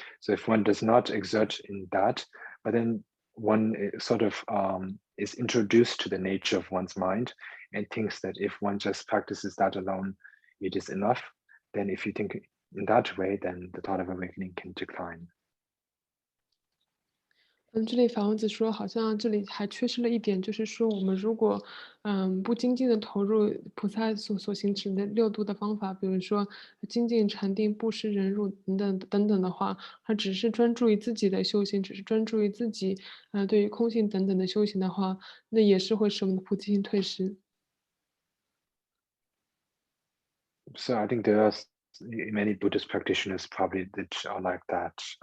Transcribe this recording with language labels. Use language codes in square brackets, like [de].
[en] So if one does not exert in that, but then one sort of is introduced to the nature of one's mind and thinks that if one just practices that alone, it is enough, then if you think in that way, then the thought of awakening can decline. [zh] 这里法王子说，好像这里还缺失了一点，就是说我们如果，不精进的投入菩萨所行持的6度的方法，比如说精进、禅定、布施、忍辱等等的话，而只是专注于自己的修行，只是专注于自己，对于空性等等的修行的话，那也是会使我们的菩提心退失。 [en] So I think there are many Buddhist practitioners probably that are like that.